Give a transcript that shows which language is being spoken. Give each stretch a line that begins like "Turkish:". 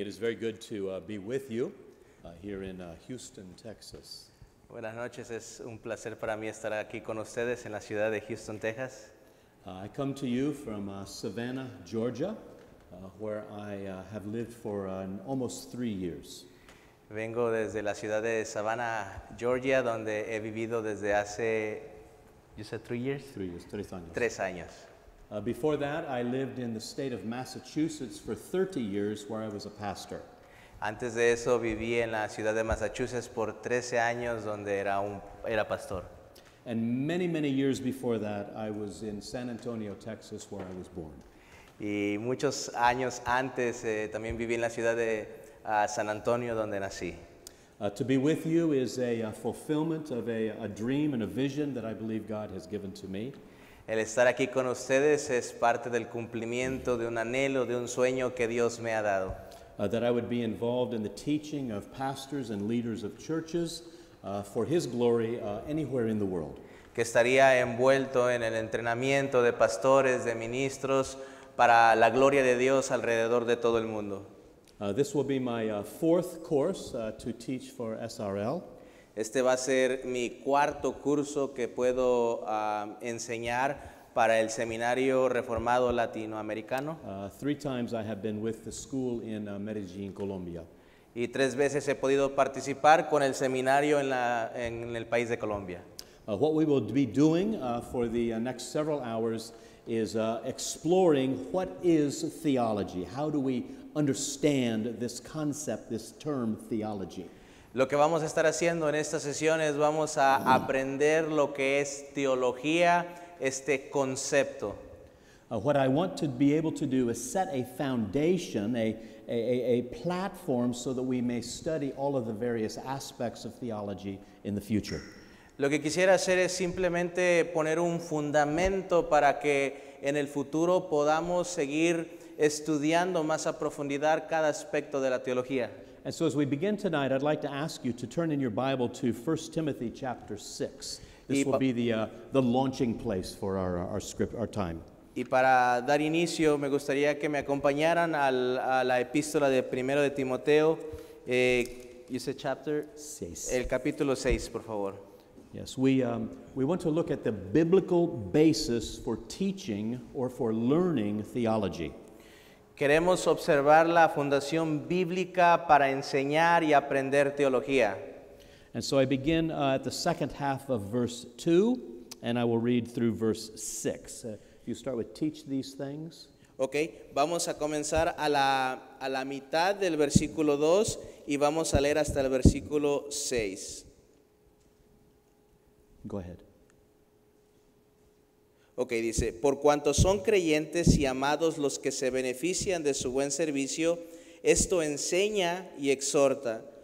English: It is very good to be with you here in Houston, Texas.
Spanish: Buenas noches, es un placer para mí estar aquí con ustedes en la ciudad de Houston, Texas.
English: I come to you from Savannah, Georgia, where I have lived for almost 3 years.
Spanish: Vengo desde la ciudad de Savannah, Georgia, donde he vivido desde hace,
English: you said 3 years? 3 years,
Spanish: 3 años. 3 años.
English: Before that, I lived in the state of Massachusetts for 30 years, where I was a pastor.
Spanish: Antes de eso viví en la ciudad de Massachusetts por 13 años, donde era pastor.
English: And many, many years before that, I was in San Antonio, Texas, where I was born.
Spanish: Y muchos años antes también viví en la ciudad de San Antonio, donde nací.
English: To be with you is a fulfillment of a dream and a vision that I believe God has given to me.
Spanish: El estar aquí con ustedes es parte del cumplimiento de un anhelo, de un sueño que Dios me ha dado.
English: That I would be involved in the teaching of pastors and leaders of churches for His glory anywhere in the world.
Spanish: Que estaría envuelto en el entrenamiento de pastores, de ministros, para la gloria de Dios alrededor de todo el mundo.
English: This will be my fourth course to teach for SRL.
Spanish: Este va a ser mi cuarto curso que puedo enseñar para el Seminario Reformado Latinoamericano.
English: 3 times I have been with the school in Medellín, Colombia.
Spanish: Y 3 veces he podido participar con el seminario en el país de Colombia.
English: What we will be doing for the next several hours is exploring what is theology. How do we understand this concept, this term theology?
Spanish: Lo que vamos a estar haciendo en estas sesiones, vamos a aprender lo que es teología, este concepto.
English: What I want to be able to do is set a foundation, a platform so that we may study all of the various aspects of theology in the future.
Spanish: Lo que quisiera hacer es simplemente poner un fundamento para que en el futuro podamos seguir estudiando más a profundidad cada aspecto de la teología.
English: And so as we begin tonight, I'd like to ask you to turn in your Bible to 1 Timothy chapter 6. This will be the launching place for our time.
Spanish: Y para dar inicio, me gustaría que me acompañaran a la epístola de 1 de Timoteo,
English: you said chapter 6.
Spanish: El capítulo 6, por favor.
English: Yes, we want to look at the biblical basis for teaching or for learning theology.
Spanish: Queremos observar la fundación bíblica para enseñar y aprender teología.
English: And so I begin at the second half of verse 2, and I will read through verse 6. You start with teach these things.
Spanish: Ok, vamos a comenzar a la mitad del versículo 2 y vamos a leer hasta el versículo 6.
English: Go ahead.
Spanish: Ok, dice, por cuanto son creyentes y amados los que se benefician de su buen servicio, esto enseña y exhorta.